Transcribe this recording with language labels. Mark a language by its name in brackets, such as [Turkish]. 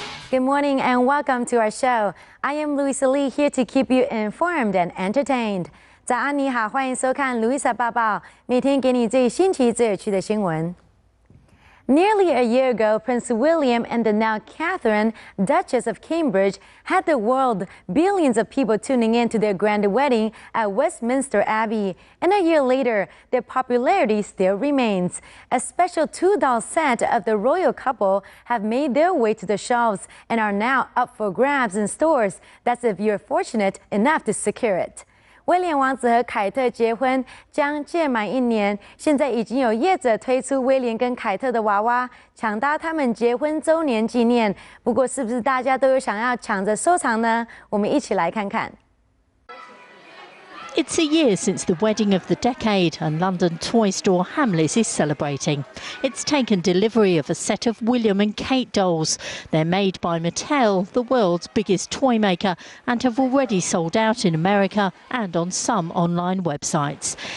[English] Good morning and welcome to our show. I am Louisa here to keep you informed and entertained. [Chinese] 早安，你好，欢迎收看 Louisa 报报，每天给你最新奇、最有趣的新闻。 [English] Nearly a year ago, Prince William and the now Catherine, Duchess of Cambridge, had the world, billions of people tuning in to their grand wedding at Westminster Abbey. And a year later, their popularity still remains. A special two-doll set of the royal couple have made their way to the shelves and are now up for grabs in stores. That's if you're fortunate enough to secure it. [Chinese] 威廉王子和凯特结婚将届满1年，现在已经有业者推出威廉跟凯特的娃娃，抢搭他们结婚周年纪念。不过，是不是大家都有想要抢着收藏呢？我们一起来看看。 [English] It's a year since the wedding of the decade, and London toy store Hamleys is celebrating. It's taken delivery of a set of William and Kate dolls. They're made by Mattel, the world's biggest toy maker, and have already sold out in America and on some online websites.